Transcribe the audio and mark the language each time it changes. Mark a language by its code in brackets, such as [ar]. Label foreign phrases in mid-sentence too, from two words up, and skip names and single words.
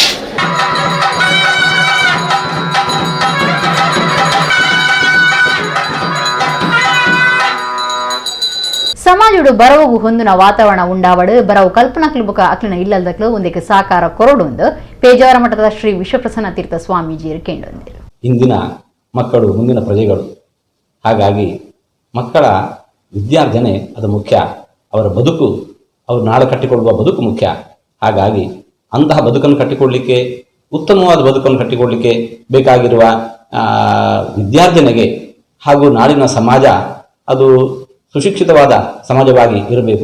[tcy] ಸಮಾಜಡು ಬರವು ಹೊಂದಿನ ವಾತಾವರಣ ಉಂಡಾವಡು ಬರವು ಕಲ್ಪನಾಕ್ಲು ಬುಕ ಅಕ್ಲಿನ ಇಲ್ಲದಕ್ಲು ಒಂದಕ್ಕೆ ಸಾಕಾರ ಕೊರಡುಂದು ಪೇಜಾವರ ಮಠದ ಶ್ರೀ ವಿಶ್ವಪ್ರಸನ್ನ ತೀರ್ಥ ಸ್ವಾಮೀಜಿಯರು ಕೇಂದ್ರಂದಿರು. [kn] ಇಂದಿನ ಮಕ್ಕಳು ಮುಂದಿನ ಪ್ರಜೆಗಳು. ಹಾಗಾಗಿ ಮಕ್ಕಳ ವಿದ್ಯಾರ್ಜನೆ ಅದು ಮುಖ್ಯ. ಅವರ ಬದುಕು, ಅವರು ನಾಳೆ ಕಟ್ಟಿಕೊಳ್ಳುವ ಬದುಕು ಮುಖ್ಯ. ಹಾಗಾಗಿ ಅಂತಹ ಬದುಕನ್ನು ಕಟ್ಟಿಕೊಳ್ಳಲಿಕ್ಕೆ, ಉತ್ತಮವಾದ ಬದುಕನ್ನು ಕಟ್ಟಿಕೊಳ್ಳಲಿಕ್ಕೆ ಬೇಕಾಗಿರುವ ವಿದ್ಯಾರ್ಜನೆಗೆ ಹಾಗೂ ನಾಡಿನ ಸಮಾಜ ಅದು ಸುಶಿಕ್ಷಿತವಾದ ಸಮಾಜವಾಗಿ ಇರಬೇಕು.